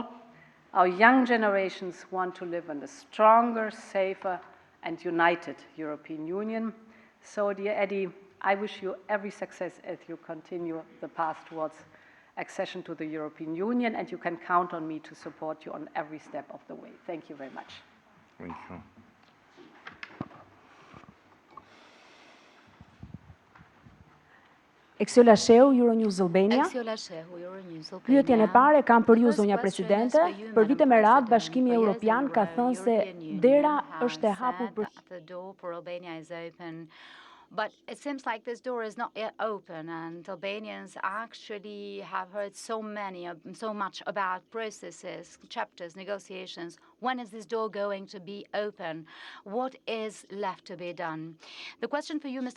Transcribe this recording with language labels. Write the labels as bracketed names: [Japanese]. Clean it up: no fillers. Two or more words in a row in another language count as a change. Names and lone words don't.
[English] Our young generations want to live in a stronger, safer, and united European Union. So, dear Edi, I wish you every success as you continue the path towards accession to the European Union, and you can count on me to support you on every step of the way. Thank you very much. Thank you. [Albanian] Exolasheu, Euronews Albania. Pyetjen e parë kam për ju, zonja Presidente. Për vite me radhë, Bashkimi Europian ka thënë se dera është e hapur për [English] But it seems like this door is not yet open, and Albanians actually have heard so much about processes, chapters, negotiations. When is this door going to be open? What is left to be done? The question for you, Mr.